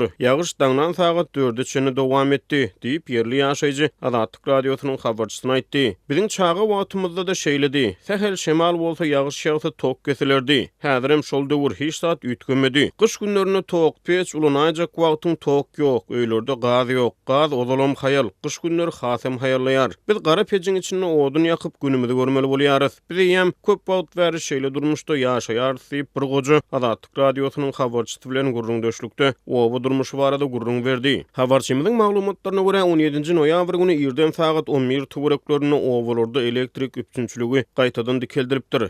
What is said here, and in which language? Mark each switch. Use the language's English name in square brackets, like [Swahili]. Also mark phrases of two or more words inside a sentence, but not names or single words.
[Turkmen] Ýagyş daňdan saat 4-e çenli dowam etdi diýip ýerli ýaşaýjy Azatlyk radiosynyň habarçysyna aýtdy. Biziň çaga wagtymyzda da şeýledi. Sähel şemal bolsa ýagyş ýagsa tok kesilerdi. Häzir hem şol döwür hiç saat ütgemedi. Kış günlerine tok peç ulanajak wagtyň tok ýok. Öýlerde gaz ýok. Gaz ozalam hayal. Kış günleri hasem hayallayar. Biz gara peçiň içinde odun ýakyp günümüzi görmeli bolýarys. Biz ýem köp wagt bäri şeýle durmuşda ýaşaýar diýip bir Azatlyk radiosynyň habarçysy bilen gurrun döşlükde oba durmuşy barada gurrun berdi. Habarçymyzyň maglumatlaryna görä 17-nji noýabr güni ýerden saat 11 töwereklerine obalarda elektrik üpçünçiligi gaýtadan dikeldilipdir.